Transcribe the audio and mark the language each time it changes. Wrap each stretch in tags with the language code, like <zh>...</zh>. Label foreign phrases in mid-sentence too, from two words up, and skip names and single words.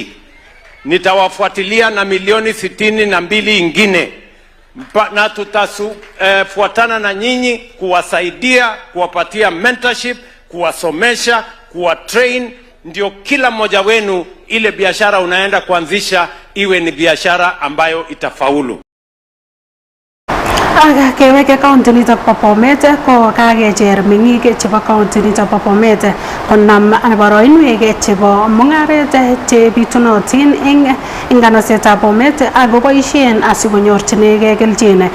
<sw>Nitawafuatilia na milioni 62 ingine. Na tutafuatana na nyinyi kuwasaidia, kuwapatia mentorship, kuwasomesha, kuwatrain, ndio kila mmoja wenu ile biashara unaenda kuanzisha iwe ni biashara ambayo itafaulu.</sw> <kln>Keweke county nito po Bomet ko kakecher meng'ik chebo county nito po Bomet konam boroinwek chebo mung'aret chebitunotin eng nganasetab Bomet ak koboisien asikonyorchinigei kelchin.</kln>